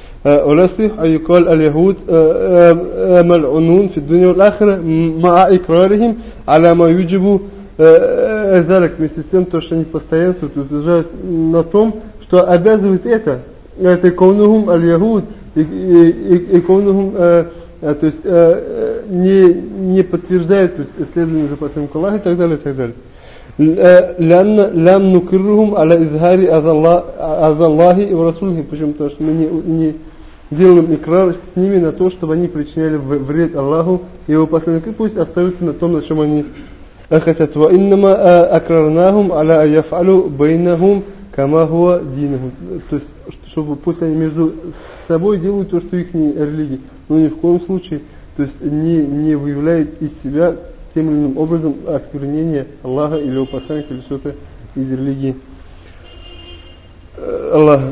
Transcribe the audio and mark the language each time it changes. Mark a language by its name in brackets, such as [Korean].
[Arabic] ولصيح أن يقال اليهود ملعونون في الدنيا والآخرة مع إقرارهم على ما يجب ذلك [Russian] вместе с тем, то что они постоянно утверждают на том, что обязывает это [Arabic] كونهم اليهود [Russian] и كونهم то есть не подтверждают, то есть следование за посланником Аллаха и так далее, и так далее. [Arabic] لأن لم نكرهم على إظهار أذى الله و رسوله, [Russian] почему? Потому что мы не делаем икрар с ними на то, чтобы они причиняли вред Аллаху и его посланнику, пусть остаются на том, на чем они хотят. [Arabic] وإنما أكررناهم على أن يفعلوا بينهم كما هو دينهم, [Russian] то есть чтобы пусть они между собой делают то, что их религия, но ни в коем случае, то есть не выявляют из себя тем или иным образом осквернение Аллаха или его посланника или что-то из религии Аллах.